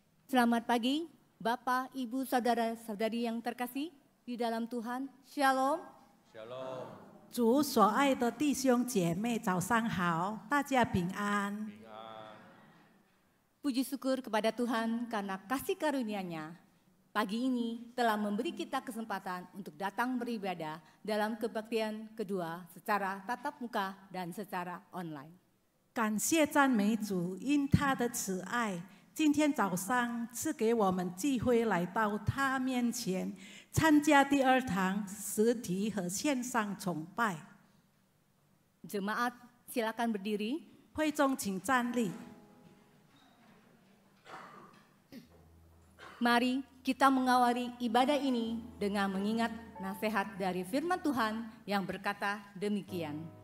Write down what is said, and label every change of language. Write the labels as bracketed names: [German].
[Indonesian] Selamat pagi, Bapak, Ibu, Saudara-saudari yang terkasih di dalam Tuhan. Shalom. Shalom. [Chinese] 主所爱的弟兄姐妹，早上好，大家平安。 [Indonesian] Puji syukur kepada Tuhan karena kasih karunia-Nya. Pagi ini telah memberi kita kesempatan untuk datang beribadah dalam kebaktian kedua secara tatap muka dan secara online. [Chinese] 感谢赞美主，因他的慈爱，今天早上赐给我们机会来到他面前，参加第二堂实体和线上崇拜。 [Indonesian] Jemaat, silakan berdiri. [Chinese] 会众请站立。 [Indonesian] Mari kita mengawali ibadah ini dengan mengingat nasihat dari firman Tuhan yang berkata demikian.